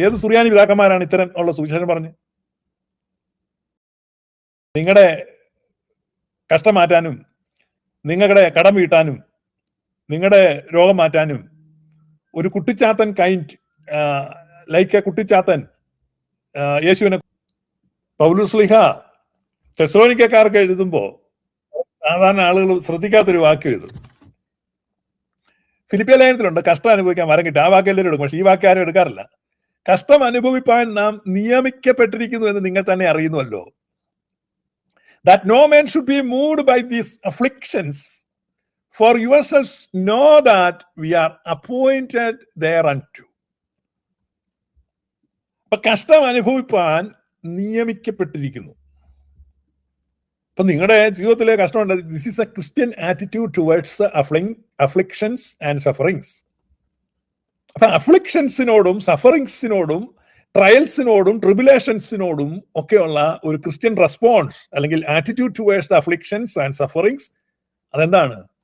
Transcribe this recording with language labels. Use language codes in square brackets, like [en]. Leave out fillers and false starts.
[ml] ഏത് സുറിയാനി പിതാക്കന്മാരാണ് ഇത്തരം ഉള്ള സുവിശേഷം പറഞ്ഞ് നിങ്ങളുടെ കഷ്ടം മാറ്റാനും, നിങ്ങളുടെ കടം വീട്ടാനും, നിങ്ങളുടെ രോഗം മാറ്റാനും ഒരു Kuttichathan [en] kind like a [ml] Kuttichathan യേശുവിനെ പൗലോസ്ലീഹ തെസ്സലോനിക്കക്കാർക്ക് എഴുതുമ്പോ സാധാരണ ആളുകൾ ശ്രദ്ധിക്കാത്തൊരു വാക്ക് എഴുതും. ഫിലിപ്പിയ ലേഖനത്തിലുണ്ട് കഷ്ടം അനുഭവിക്കാൻ വരം കിട്ടും. ആ വാക്ക് എല്ലാവരും എടുക്കും, പക്ഷെ ഈ വാക്ക് ആരും എടുക്കാറില്ല. കഷ്ടം അനുഭവിപ്പാൻ നാം നിയമിക്കപ്പെട്ടിരിക്കുന്നു എന്ന് നിങ്ങൾ തന്നെ അറിയുന്നുവല്ലോ. [en] That no man should be moved by these afflictions, for yourselves know that we are appointed thereunto. [ml] അപ്പൊ കഷ്ടം അനുഭവിപ്പാൻ നിയമിക്കപ്പെട്ടിരിക്കുന്നു. അപ്പൊ നിങ്ങളുടെ ജീവിതത്തിലെ കഷ്ടമുണ്ട്. [en] This is a Christian attitude towards afflictions and sufferings. [ml] അപ്പൊ അഫ്ലിക്ഷൻസിനോടും സഫറിങ്സിനോടും ട്രയൽസിനോടും ട്രിബുലേഷൻസിനോടും ഒക്കെയുള്ള ഒരു ക്രിസ്ത്യൻ റെസ്പോൺസ് അല്ലെങ്കിൽ [en] attitude towards the afflictions and sufferings, [ml] അതെന്താണ്?